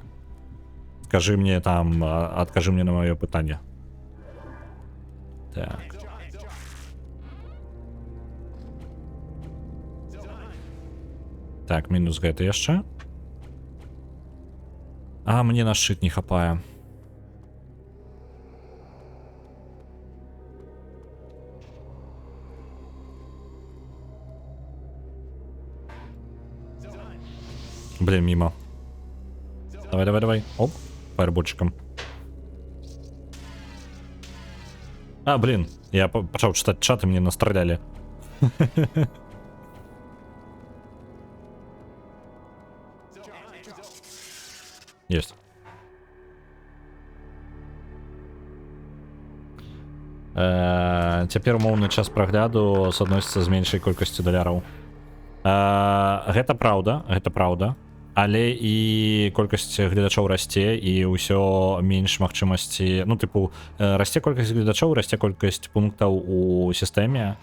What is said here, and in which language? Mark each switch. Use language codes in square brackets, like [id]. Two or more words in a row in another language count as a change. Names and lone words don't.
[be] Скажы мне там, адкажы мне на маё пытанне. Так. Так, мінус гэта яшчэ. Мне на шчыт не хапае. [ru] Блин, мимо. Давай. Оп, фаербольчиком. Блин, я пошел читать чат, и мне настреляли. Есть. [be] Цяпер умоўны час прагляду соотносится з меншай колькасцю даляраў. Гэта праўда. Але і колькасць гледачоў расце, і ўсё менш магчымасці, ну, тыпу, расце колькасць гледачоў, расце колькасць пунктаў у сістэме.